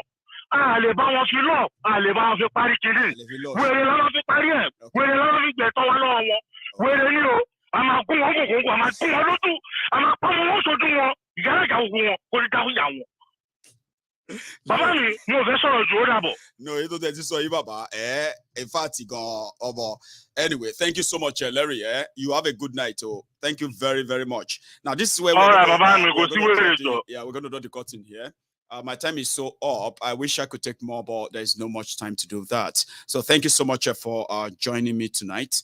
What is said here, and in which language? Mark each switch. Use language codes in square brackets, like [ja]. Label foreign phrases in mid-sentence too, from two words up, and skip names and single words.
[yo] A lè bá wọn fi lọ. A lè bá wọn fi parí kiri. Wèrè lọ́wọ́ fi parí ẹ̀. Wèrè lọ́wọ́ fi gbẹ̀tọ́ wa lọ́wọ́ wọn. Wèrè ní o. A máa gún wọn kòkòrò. A máa gún wọn lójú. A máa pa wọn sojú wọn. Ìyára ìjà ogun wọn kò ní dáhùn yà wọn. Bàbá mi mo fẹ́ sọ̀rọ̀ jù ó dàbọ̀. [en] No, you don't [yo] sọ yìí bàbá. [en] In fact, anyway, thank you so much, Larry. You have a good night. Oh, thank you very, very much. Now, this is where we're going to do the cutting here. My time is so up. I wish I could take more, but there's no much time to do that. So thank you so much for joining me tonight.